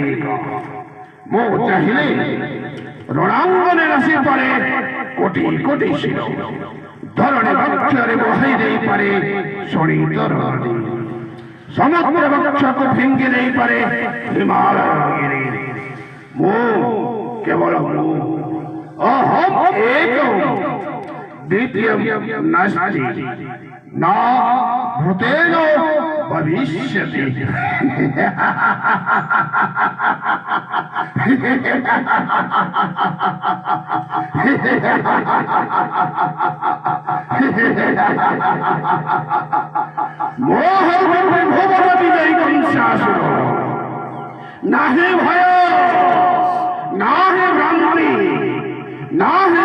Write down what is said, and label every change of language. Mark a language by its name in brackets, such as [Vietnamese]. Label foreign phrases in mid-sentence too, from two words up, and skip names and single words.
[Odia] ମୁଁ ଚାହିଁଲେ ରଣାଙ୍ଗନେ ରାଶି ପାରେ କୋଟି କୋଟି ଶିର ଧରଣୀ ବକ୍ଷରେ ବହାଇ ଦେଇପାରେ ଶୋଣିତ ରଣୀ ସମୁଦ୍ର ବକ୍ଷକୁ ଫିଙ୍ଗି ଦେଇପାରେ ହିମାଳୟ ଗିରି। ମୁଁ କେବଳ ମୁଁ [Sanskrit] ଅହଂ ଏକ द्वितीयं नास्ति न भूतेन भविष्यति। [Odia] ମୋହ ଭୁବନ ବିଜୟୀ କଂସାସୁର ନାହି ଭୟ ନାହି ଭ୍ରାନ୍ତି ନାହି